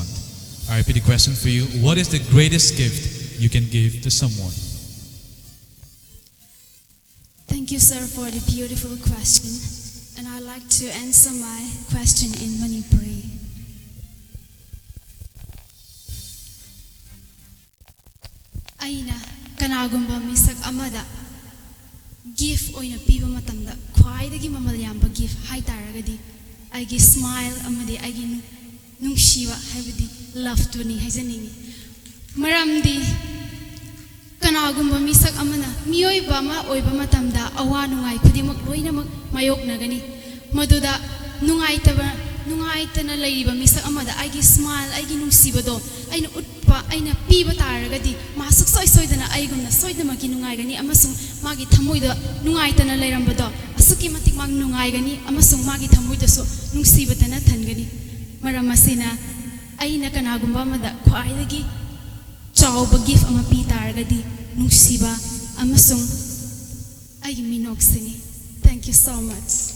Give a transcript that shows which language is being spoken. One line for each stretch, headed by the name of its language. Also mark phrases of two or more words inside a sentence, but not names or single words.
English: I repeat the question for you. What is the greatest gift you can give to someone? Thank you, sir, for the beautiful question. And I'd like to answer my question in Manipuri.
Manipuri: Aina kanagumba misak amada gift oina piba matamda khwaidagi mamal yamba gift hai taragadi aigi smile amadi aigi nungshiwa haibadi love to ni haijaningi maramdi kanagumba misak amana miyoiba ma oiba matamda awa nungai khudimak loinamak mayoknagani maduda nungaitana leiriba misak amada aigi smile aigi nungsibado aina utpa aina piba taragadi masuk soidana aigumna soidamaki nungaigani amasung magi thamoida nungaitana leirambado asuki matik mag nungaigani amasung magi thamoidasu nungsibatana thangani maramasina aina kanagumba amada khwaidagi chawba gift ama pi taragadi nungsiba amasung aigi minoksini.
English: Thank you so much.